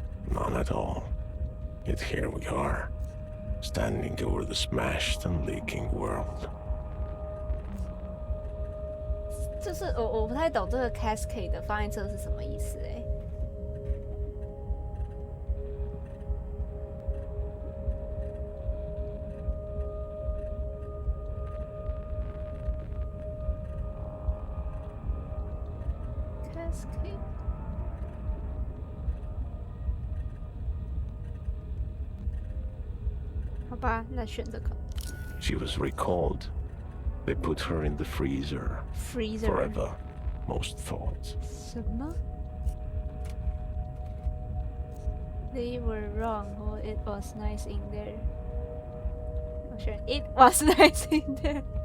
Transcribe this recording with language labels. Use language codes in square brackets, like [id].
[en] None at all. Yet here we are, standing over the smashed and leaking world. [zh] 就是我不太懂这个 cascade 的放在这是什么意思cascade 好吧，那选这个 [en] She was recalled. They put her in the freezer. freezer Forever, most thought. [zh] 什么 [en] They were wrong. Oh, it was nice in there. [zh] 我选 [en] It was nice in there.